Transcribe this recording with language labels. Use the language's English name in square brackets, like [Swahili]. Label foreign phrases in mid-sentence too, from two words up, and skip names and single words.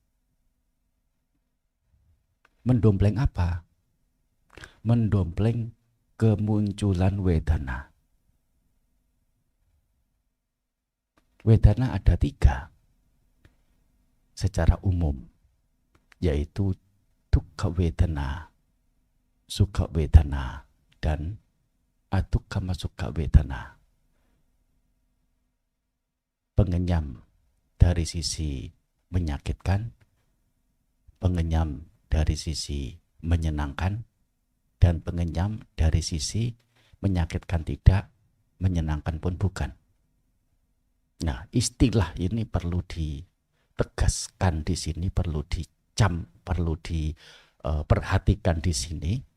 [Indonesian] Mendompleng apa? Mendompleng kemunculan wedana. Wedana ada 3 secara umum, yaitu [Pali] dukkha wedana, sukha wedana, [Indonesian] dan [Pali] adukkama sukha wedana. [Indonesian] Pengenyam dari sisi menyakitkan, pengenyam dari sisi menyenangkan, dan pengenyam dari sisi menyakitkan tidak, menyenangkan pun bukan. Nah, istilah ini perlu ditegaskan di sini, perlu diperhatikan di sini.